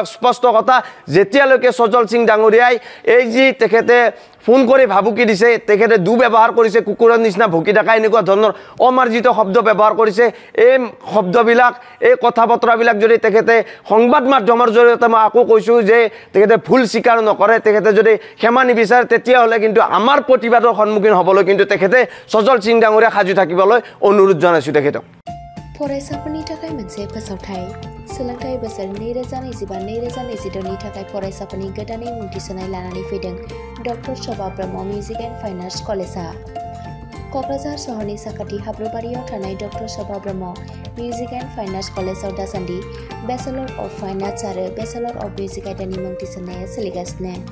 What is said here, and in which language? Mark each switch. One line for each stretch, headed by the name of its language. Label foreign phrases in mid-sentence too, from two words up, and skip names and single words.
Assamese: স্পষ্ট কথা, যেতিয়ালৈকে সজল সিং ডাঙৰীয়াই এই যি তেখেতে ফোন কৰি ভাবুকি দিছে, তেখেতে দুৰ্ব্যৱহাৰ কৰিছে, কুকুৰৰ নিচিনা ভুকি থকা এনেকুৱা ধৰণৰ অমাৰ্জিত শব্দ ব্যৱহাৰ কৰিছে, এই শব্দবিলাক, এই কথা বতৰাবিলাক যদি তেখেতে সংবাদ মাধ্যমৰ জৰিয়তে, মই আকৌ কৈছোঁ যে তেখেতে ভুল স্বীকাৰ নকৰে, তেখেতে যদি ক্ষমা নিবিচাৰে, তেতিয়াহ'লে কিন্তু আমাৰ প্ৰতিবাদৰ সন্মুখীন হ'বলৈ কিন্তু তেখেতে সজল সিং ডাঙৰীয়া সাজু থাকিবলৈ অনুৰোধ জনাইছোঁ তেখেতক।
Bodo: फरायसाफोरनि थाखाय मोनसे फोसावथाय। सोलोंथाइ बोसोर 2025-2026 नि थाखाय फरायसाफोरनि गोदानै मुं थिसननाय लानानै फैदों डक्टर शोभा ब्रह्म मिउजिक एन्ड फाइन आर्ट्स कलेजआ। क'क्राझार सहरनि साखाथि हाब्रुबारियाव थानाय डक्टर शोभा ब्रह्म मिउजिक एन्ड फाइन आर्ट्स कलेजआव दासान्दि
English: Bachelor of Fine Arts
Bodo: आरो
English: Bachelor of Music
Bodo: आयदानि मुं थिसननाया सोलिगासिनो।